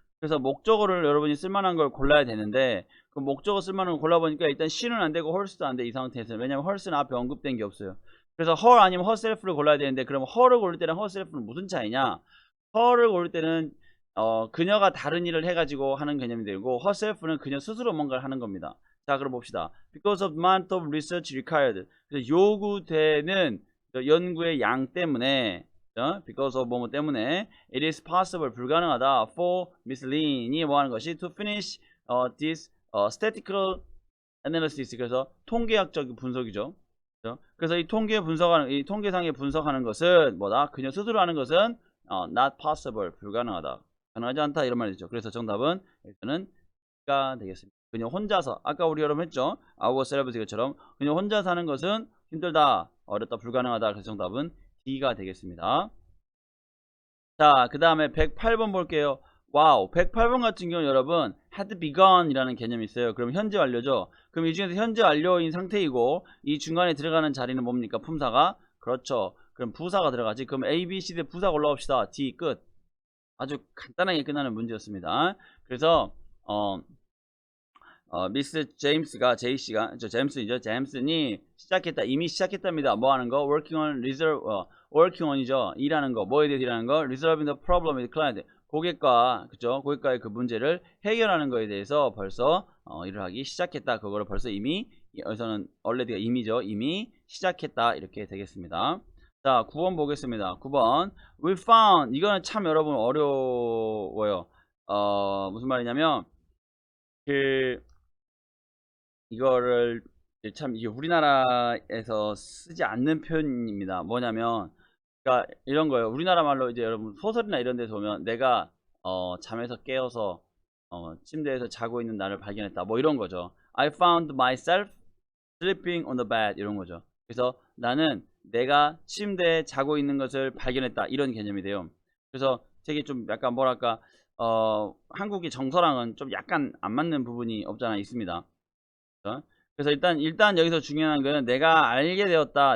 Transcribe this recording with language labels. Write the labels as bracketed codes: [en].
[ko] 그래서 목적어를 여러분이 쓸만한 걸 골라야 되는데 그 목적어 쓸만한 걸 골라보니까 일단 she는 안 되고 her도 안 돼. 이 상태에서는. 왜냐면 her는 앞에 언급된 게 없어요. 그래서 her 아니면 herself를 골라야 되는데 그럼 her를 고를 때랑 herself는 무슨 차이냐? her를 고를 때는 그녀가 다른 일을 해가지고 하는 개념이 되고 herself는 그녀 스스로 뭔가를 하는 겁니다. 자, 그럼 봅시다. [en] Because of amount of research required. [ko] 그래서 요구되는 연구의 양 때문에 [en] because of [ko] 뭐뭐 때문에 [en] it is possible [ko] 불가능하다 [en] for Miss Lin이 [ko] 뭐 하는 것이 [en] to finish this statistical analysis [ko] 그래서 통계학적 분석이죠. 그래서 이 이 통계상에 분석하는 것은 뭐다? 그녀 스스로 하는 것은 [en] not possible [ko] 불가능하다. 가능하지 않다 이런 말이죠. 그래서 정답은 일단은 B가 되겠습니다. 그녀 혼자서 아까 우리 여러분 했죠. ourselves 이것처럼 그녀 혼자 사는 것은 힘들다, 어렵다, 불가능하다. 그래서 정답은 D가 되겠습니다. 자, 그 다음에 108번 볼게요. 와우, 108번 같은 경우는 여러분 had begun 이라는 개념이 있어요. 그럼 현재 완료죠. 그럼 이 중에서 현재 완료인 상태이고 이 중간에 들어가는 자리는 뭡니까? 품사가? 그렇죠. 그럼 부사가 들어가지. 그럼 A, B, C 대 부사가 올라옵시다. D 끝. 아주 간단하게 끝나는 문제였습니다. 그래서 미스 제임스가 제이씨가 제임슨이죠. 제임슨이 시작했다. 이미 시작했답니다. 뭐 하는 거? [en] working on이죠. [ko] 일하는 거. 뭐에 대해서 일하는 거? [en] resolving the problem with client. [ko] 고객과 그죠? 고객과의 그 문제를 해결하는 거에 대해서 벌써 일을 하기 시작했다. 그거를 벌써 이미 여기서는 already가 이미죠. 이미 시작했다. 이렇게 되겠습니다. 자, 9번 보겠습니다. 9번. [en] We found [ko] 이거는 참 여러분 어려워요. 무슨 말이냐면 이거를 참 이게 우리나라에서 쓰지 않는 표현입니다. 뭐냐면 그러니까 이런 거예요. 우리나라 말로 이제 여러분 소설이나 이런 데서 보면 내가 잠에서 깨어서 침대에서 자고 있는 나를 발견했다. 뭐 이런 거죠. [en] I found myself sleeping on the bed 이런 거죠. [ko] 그래서 나는 내가 침대에 자고 있는 것을 발견했다. 이런 개념이 돼요. 그래서 되게 좀 약간 뭐랄까 한국의 정서랑은 좀 약간 안 맞는 부분이 없잖아 있습니다. 그래서 일단 여기서 중요한 거는 내가 알게 되었다.